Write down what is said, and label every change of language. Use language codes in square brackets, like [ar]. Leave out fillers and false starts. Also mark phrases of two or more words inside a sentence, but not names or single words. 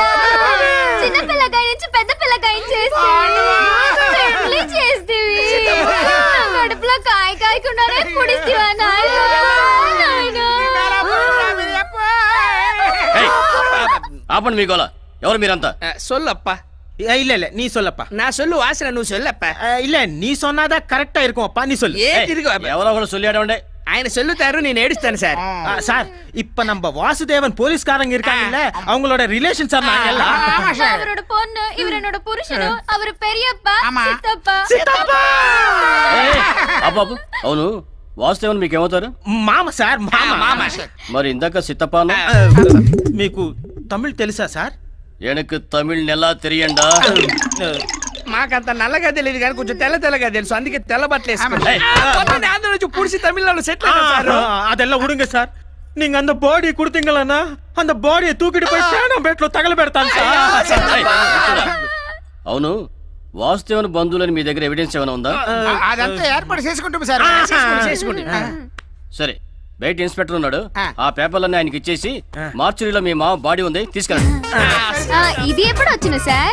[te] చిన్న పిల్లకాయ నుంచి పెద్ద పిల్లకాయ చేస్తేవి కడుపులో కాయ కాయకుండానే పొడిస్తేవా నాయనా? ఆపండి మీ గోల. ఎవరు మీరంతా? [ta] சொல்லப்பா. இல்ல நீ சொல்லப்பா. நான் சொல்லு வாசன నువ్వు சொல்லப்பா. இல்ல நீ சொன்னாதான் கரெக்டா இருக்கும் அப்பா, நீ சொல்லு. [te] ఎవరో ఒకరు சொல்லியாடே. ఆయన சொல்லுతారు, నేను ఏడుస్తాను సార్. [ta] சார் இப்ப நம்ம வாசுதேவன் போலீஸ்காரங்க இருக்காங்கல்ல, அவங்களோட ரிலேஷன் சார் நாங்க எல்லாம். அவரோட பொண்ணு, இவர் என்னோட புருஷனு, அவர் பெரியப்பா, சித்தப்பா. [te] అబ్బాబు అవును, వాసుదేవన్ మీకేమవుతారు? మామ సార్, మామ. మరి ఇందాక సిత్తపాను మీకు తమిళ్ తెలుసా సార్? [ta] எனக்கு தமிழ் நல்லா தெரியாதா? [te] మాకంత నల్లగా తెలియదు కానీ కొంచెం తెల్లగా తెలుసు, అందుకే తెల్ల బట్టలు వేసుకుంటాం. ఆంధ్ర నుంచి పుడిసి తమిళనాడు సెటిల్ సార్. [ta] அதெல்லாம் விடுங்க சார். நீங்க அந்த பாடி கொடுத்தீங்களா, அந்த பாடியை தூக்கிட்டு போய் சேனம் பேట్లో [te] తగలబెడతాను సార్. అవును, వాసుదేవన్ బంధువులని మీ దగ్గర ఎవిడెన్స్ ఏమైనా ఉందా? అదంతా ఏర్పాటు చేసుకుంటాం సార్. సరే, బయట ఇన్స్పెక్టర్ ఉన్నాడు, ఆ పేపర్లన్నీ ఆయనకి ఇచ్చేసి మార్చురీలో మీ మామ బాడీ ఉంది తీసుకెళ్ళండి. ఇది ఎప్పుడు వచ్చింది సార్?